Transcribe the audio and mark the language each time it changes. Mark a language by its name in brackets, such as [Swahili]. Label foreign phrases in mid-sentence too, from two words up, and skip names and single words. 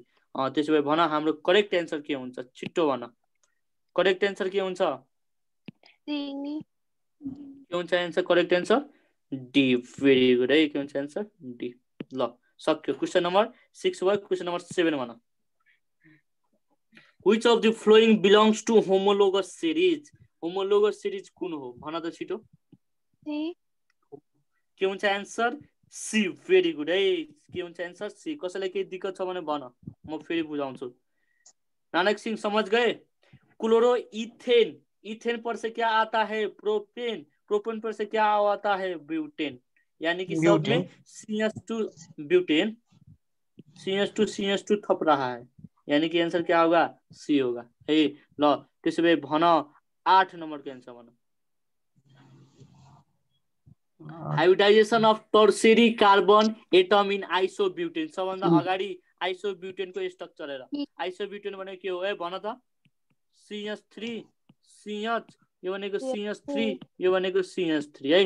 [Nepali] त्यसो भए भन हाम्रो [English] correct answer [Nepali] के हुन्छ छिट्टो भन। [English] correct answer [Nepali] के हुन्छ के हुन्छ [English] answer correct answer D. very good [Nepali] है के हुन्छ एन्सर डी। ल सक्यो। [English] question number 6 [Nepali] भयो। [English] question number 7 [Nepali] भन। [English] Which of the following belongs to homologous series? Homologous series [Nepali] कुन हो भन त छिटो। के हुन्छ [English] answer C. very good [Nepali] है के हुन्छ [English] answer C. [Nepali] कसैलाई केही दिक्कत छ भने भन म फेरि बुझाउँछु। [Hindi] नानक सिंह समझ गए। क्लोरो इथेन, इथेन पर से क्या आता है प्रोपेन, प्रोपेन पर से क्या आता है ब्यूटेन। यानी कि सब में CH2 ब्यूटेन CH2 थप रहा है यानी कि आंसर क्या होगा सी होगा है। [Nepali] ल त्यसो भए भन 8 नम्बर को आंसर भन। [English] hybridization of tertiary carbon atom in isobutane. [Nepali] सबभन्दा अगाडि आइसोब्युटेन को स्ट्रक्चर हेर। आइसोब्युटेन भनेको के हो है भन त। CH3 CH यो भनेको CH3 यो भनेको CH3 है।